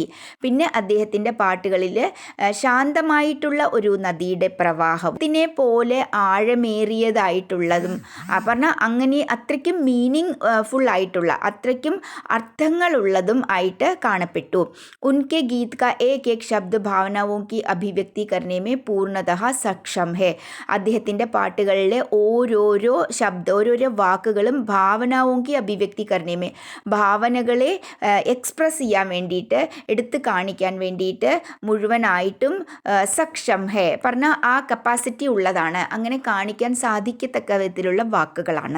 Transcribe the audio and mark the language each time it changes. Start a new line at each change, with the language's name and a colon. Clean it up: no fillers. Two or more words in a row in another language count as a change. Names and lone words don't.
Malayalam: പിന്നെ അദ്ദേഹത്തിൻ്റെ പാട്ടുകളിൽ ശാന്തമായിട്ടുള്ള ഒരു നദിയുടെ പ്രവാഹത്തിനെ പോലെ ആഴമേറിയതായിട്ടുള്ളതും, പറഞ്ഞാൽ അങ്ങനെ അത്രയ്ക്കും മീനിങ് ഫുള്ളായിട്ടുള്ള, അത്രയ്ക്കും അർത്ഥങ്ങളുള്ളതും ആയിട്ട് കാണപ്പെട്ടു.
Hindi: उनके गीत का एक शब्द भावनाओं की अभिव्यक्ति करने में पूर्णतः सक्षम है.
Malayalam: അദ്ദേഹത്തിൻ്റെ പാട്ടുകളിലെ ഓരോരോ വാക്കുകളും
Hindi: भावनाओं की अभिव्यक्ति करने में,
Malayalam: ഭാവനകളെ എക്സ്പ്രസ് ചെയ്യാൻ വേണ്ടിയിട്ട്, എടുത്ത് കാണിക്കാൻ വേണ്ടിയിട്ട് മുഴുവനായിട്ടും
Hindi: सक्षम है,
Malayalam: പറഞ്ഞാൽ ആ കപ്പാസിറ്റി ഉള്ളതാണ്, അങ്ങനെ കാണിക്കാൻ സാധിക്കത്തക്ക വിധത്തിലുള്ള വാക്കുകളാണ്.